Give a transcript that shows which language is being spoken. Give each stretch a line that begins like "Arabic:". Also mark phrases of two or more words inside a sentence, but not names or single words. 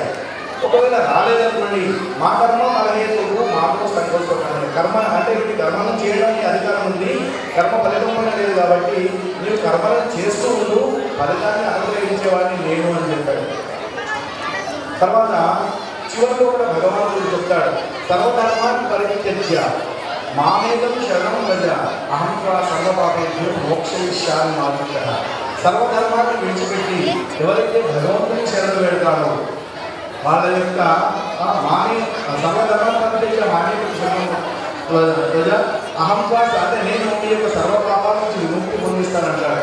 Telugu: ఒకవేళ రాలేదనుకోండి, మా కర్మ ఫలహేతువు మాకు సంతోషపడాలి. కర్మ అంటే ఇది కర్మను చేయడానికి అధికారం ఉంది, కర్మ ఫలితం కూడా లేదు కాబట్టి మీరు కర్మలను చేస్తూ ఉండు, ఫలితాన్ని అనుగ్రహించేవాడిని నేను అని చెప్పాడు. తర్వాత చివరిలో కూడా భగవంతుడు చెప్తాడు,
Sanskrit: సర్వధర్మాన్ని పరిత్యజ్య మామేకం శరణం భజ అహం సర్వపాపేభ్యో మోక్షయిష్యామి మా పుత్రః.
Telugu: సర్వధర్మాన్ని విడిచిపెట్టి ఎవరైతే భగవంతుని శరణు పెడతారో వాళ్ళ యొక్క
Sanskrit: సర్వధర్మం పరిత్యజ్య మామేకం శరణం భజ అహం
Telugu: అంటే నేను మీ యొక్క సర్వపాపాల నుంచి విముక్తి పొందిస్తానంటాడు.